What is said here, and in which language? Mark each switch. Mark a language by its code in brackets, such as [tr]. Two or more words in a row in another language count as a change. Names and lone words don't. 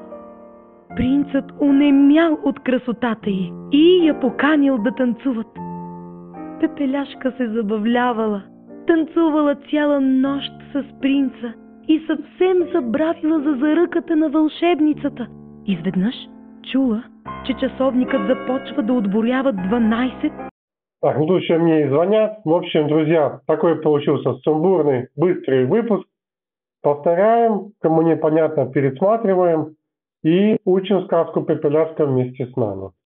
[bg] Принцът онемял от красотата й и я поканил да танцуват. Пепеляшка се забавлявала, танцувала цяла нощ с принца и съвсем забравила за заръката на вълшебницата. Изведнъж чула, че часовникът започва да отборява 12. [ru] Так, ну тут еще мне звонят. В общем, друзья, такой получился сумбурный, быстрый выпуск. Повторяем, кому непонятно, пересматриваем и учим сказку Пепеляшка вместе с нами.